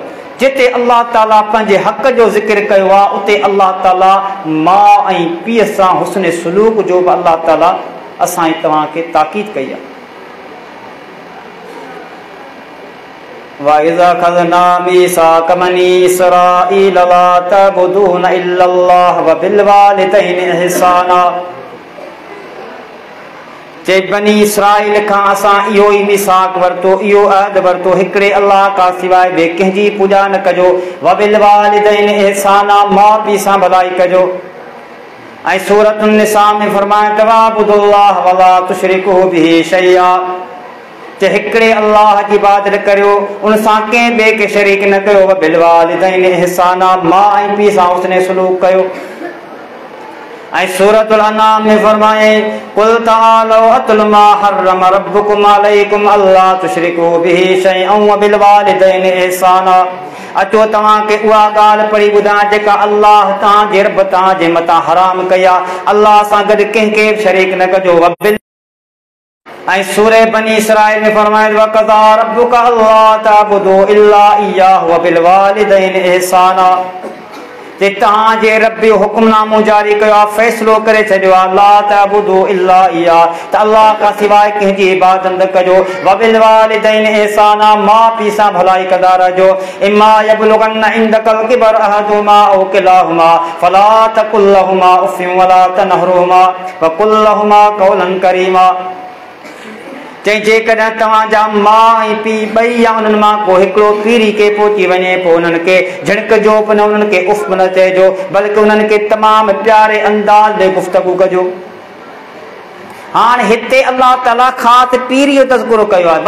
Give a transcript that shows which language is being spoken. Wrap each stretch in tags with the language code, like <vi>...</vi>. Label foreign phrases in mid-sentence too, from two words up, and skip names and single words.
<sd>जिते अल्लाह ताला पंहिंजे हक़ जो ज़िक्र कयो आहे उते अल्लाह ताला माउ ऐं पीउ सां हुस्न सलूक जो बि अल्लाह ताला असां तव्हांखे ताक़ीद कई आहे।</sd> <ar>وإذ أخذنا ميثاق بني إسرائيل لا تعبدون إلا الله وبالوالدين إحسانا,</ar> <sd>जे बनी इसराईल खां असां इहो ई मीसाक़ वरितो, इहो अहद वरितो, हिकिड़े अल्लाह खां सवाइ ॿिए कंहिंजी पूॼा न कजो,</sd> <ar>وبالوالدين إحسانا,</ar> <sd>माउ पीउ सां भलाई कजो। ऐं सूरत निसा में फरमाए</sd> <ar>واعبدوا الله ولا تشركوا به شيئا,</ar> <sd>जे हिकिड़े अल्लाह जी इबादत करियो, उन सां कंहिं ॿिए खे शरीक न कयो,</sd> <ar>وبالوالدين إحسانا,</ar> <sd>माउ ऐं पीउ सां हुस्न सलूक कयो। ऐं सूरतुल अनाम में फरमाए</sd> <ar>قل تعالوا أتل ما حرم ربكم عليكم ألا تشركوا به شيئا وبالوالدين إحسانا,</ar> <sd>अचो तव्हांखे उहा ॻाल्हि पढ़ी ॿुधायां जेका अल्लाह तव्हांजे रब तव्हांजे मथां हराम कई आहे, अल्लाह सां गॾु कंहिंखे बि शरीक न कजो। ऐं सूरह बनी इसराईल में फरमाए</sd> <ar>وقضى ربك ألا تعبدوا إلا إياه وبالوالدين إحسانا,</ar> <sd>जे तव्हांजे रब जो हुक्मनामो जारी कयो आहे, फ़ैसिलो करे छॾियो आहे</sd> <ar>لا تعبدوا إلا إيا,</ar> <sd>त अल्लाह खां सवाइ कंहिंजी इबादत न कजो।</sd> <ar>وبالوالدين إحسانا,</ar> <sd>माउ पीउ सां भलाई कंदा रहिजो।</sd> <ar>إما يبلغن عندك الكبر أحدهما أو كلاهما فلا تقل لهما أف ولا تنهرهما وقل لهما قولا كريما.</ar> <sd>चई जेकॾहिं तव्हांजा माउ ऐं पीउ ॿई या उन्हनि मां को हिकिड़ो पीढ़ी के पहुची वञे पोइ उन्हनि खे झिणिकजो बि न, उन्हनि खे उफ़ न चइजो, बल्कि उन्हनि खे तमामु प्यारे अंदाज़ में गुफ़्तगू कजो। हाणे हिते अल्लाह ताला ख़ासि पीढ़ी जो तज़किरो कयो आहे।</sd>